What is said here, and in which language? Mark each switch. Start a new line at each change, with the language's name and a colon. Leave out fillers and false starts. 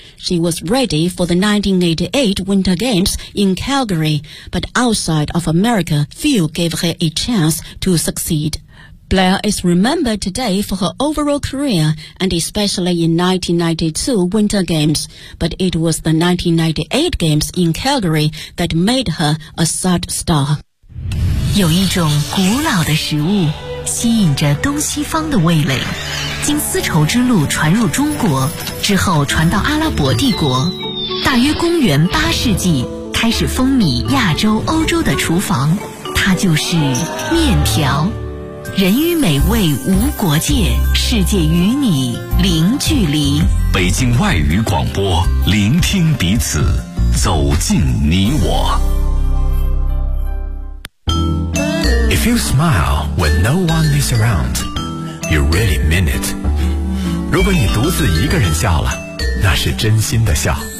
English: She was ready for the 1988 Winter Games in Calgary, but outside of America, few gave her a chance to succeed. Blair is remembered today for her overall career and especially in 1992 Winter Games, but it was the 1998 Games in Calgary that made her a sought star.
Chinese: 有一种古老的食物吸引着东西方的味蕾，经丝绸之路传入中国，之后传到阿拉伯帝国，大约公元八世纪开始风靡亚洲欧洲的厨房，它就是面条。人与美味无国界，世界与你零距离。北京外语广播，聆听彼此，走进你我。
English: If you smile when no one is around, you really mean it.
Chinese: 如果你独自一个人笑了，那是真心的笑。